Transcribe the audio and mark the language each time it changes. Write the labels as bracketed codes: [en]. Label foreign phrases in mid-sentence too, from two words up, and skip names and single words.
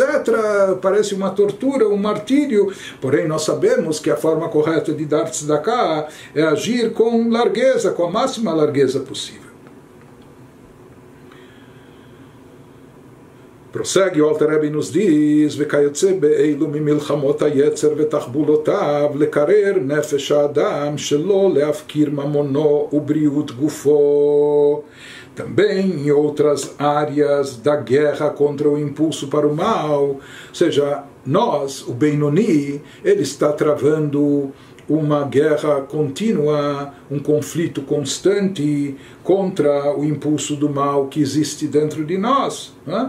[pt] Parece uma tortura, um martírio. Porém nós sabemos que a forma correta de dar tzedakah é agir com largueza, com a máxima largueza possível. Prossegue o Alter Rebbe nos diz, [he] וכיוצא באלו ממלחמות היצר ותחבולותיו לקרר נפש האדם שלא להפקיר ממונו ובריאות גופו. [pt] Também em outras áreas da guerra contra o impulso para o mal, ou seja, nós, o Benoni, ele está travando uma guerra contínua, um conflito constante contra o impulso do mal que existe dentro de nós, né?